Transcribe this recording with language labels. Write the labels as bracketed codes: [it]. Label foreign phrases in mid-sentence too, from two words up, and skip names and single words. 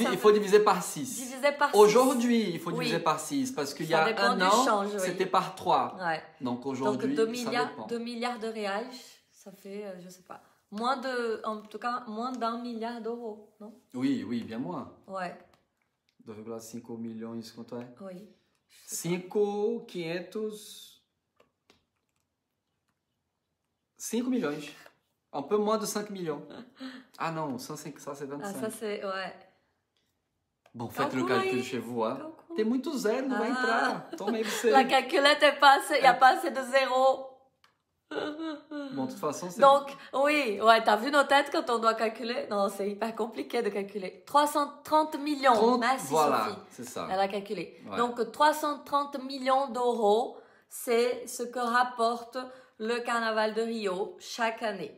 [fr] Il faut diviser par 6. Diviser par 6. Aujourd'hui, il faut diviser par 6 parce qu'il y a un an, c'était par 3. Ouais. Donc aujourd'hui, ça dépend. 2 milliards de reais, ça fait, je sais pas, en tout cas, moins d'1 milliard d'euros, non? Oui, bien moins. Ouais. [pt] 2,5 milhões, quanto é? [fr] Oui. 5 millions. Un peu moins de 5 millions. Ah non, ça c'est 25. Ah, ça c'est, ouais. Bon, faites le calcul chez vous. Hein. [pt] Tem muito zero, não vai entrar. Toma aí você. [fr] La calculette est pas assez, il n'y a pas assez de zéro. Bon, de toute façon, c'est... Donc, oui, ouais, t'as vu nos têtes quand on doit calculer? Non, c'est hyper compliqué de calculer. 330 millions. 30, merci voilà, Sophie. c'est ça. Elle a calculé. Ouais. Donc, 330 millions d'euros, c'est ce que rapporte le carnaval de Rio chaque année.